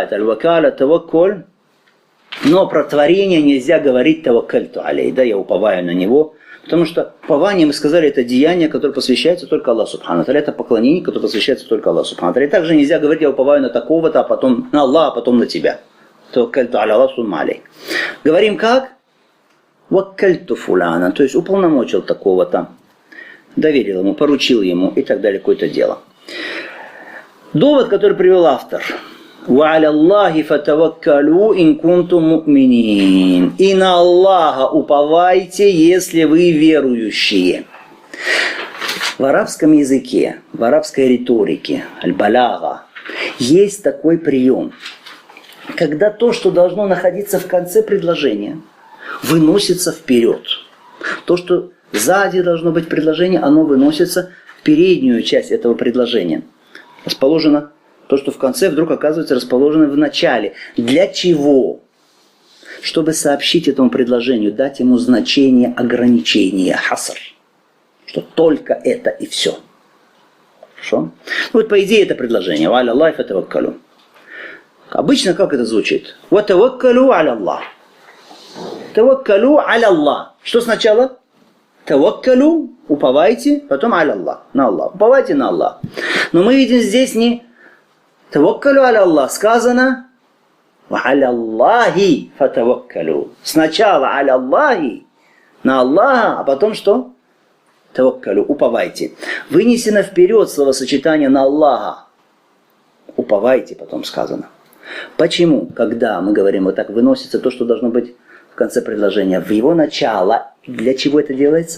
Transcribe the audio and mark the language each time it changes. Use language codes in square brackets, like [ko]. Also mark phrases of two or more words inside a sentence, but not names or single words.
[ru] Это [ar] الوكالة، توكل. [ru] Но про творение нельзя говорить [ar] توكلت عليه. [ru] Да, я уповаю на него. Потому что упование, мы сказали, это деяние, которое посвящается только [ar] الله سبحانه وتعالى. [ru] Это поклонение, которое посвящается только [ar] الله سبحانه وتعالى. [ru] И также нельзя говорить, я уповаю на такого-то, а потом на Аллаха, а потом на тебя. [ar] توكلت على الله ثم عليك. [ru] Говорим как? [ar] وكلت فلانا. [ru] То есть уполномочил такого-то. Доверил ему, поручил ему и так далее, какое-то дело. Довод, который привел автор. [ar] وَعَلَى اللَّهِ فَتَوَكَّلُوا إِن كُنتُم مُؤْمِنِينَ. [ru] И на Аллаха уповайте, если вы верующие. В арабском языке, в арабской риторике, аль-балага, есть такой прием, когда то, что должно находиться в конце предложения, выносится вперед. То, что сзади должно быть предложение, оно выносится в переднюю часть этого предложения. Расположено то, что в конце вдруг оказывается расположено в начале. Для чего? Чтобы сообщить этому предложению, дать ему значение ограничения, хаср. Что только это и все. Хорошо? Ну вот по идее это предложение. [ar] «وعلى الله فتوكلوا». [ru] Обычно как это звучит? [ar] «وتوكلوا على الله». «توكلوا على الله». [ru] Что сначала? «Таваккалу», уповайте, потом [ar] على الله, [ru] на Аллах. Уповайте на Аллах. Но мы видим здесь не [ar] «توكلوا على الله» [ru] сказано [ar] «وعلى الله فتوكلوا». [ru] Сначала [ar] على الله, [ru] на Аллаха, а потом что? Таваккалу, уповайте. Вынесено вперед словосочетание на Аллаха. Уповайте, потом сказано. Почему, когда мы говорим вот так, выносится то, что должно быть в конце предложения, в его начало, для чего это делается?